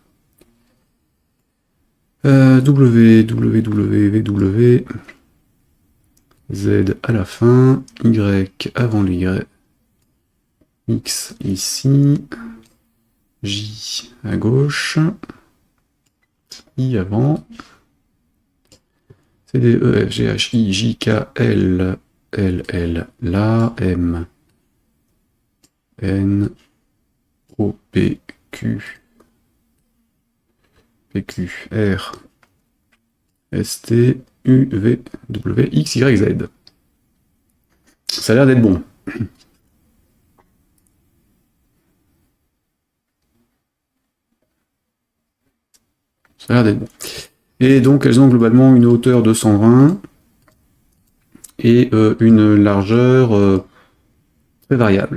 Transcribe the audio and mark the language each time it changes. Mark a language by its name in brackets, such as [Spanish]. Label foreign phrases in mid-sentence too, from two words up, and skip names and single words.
[French] W, W, W, V, W. Z à la fin. Y avant le Y. X ici. J à gauche. I avant. C, D, E, F, G, H, I, J, K, L, L, L, là, M, N, O, P, Q, P, Q, R, S, T, U, V, W, X, Y, Z. Ça a l'air d'être bon. Ça a l'air d'être bon. Et donc elles ont globalement une hauteur de 120 et une largeur très variable.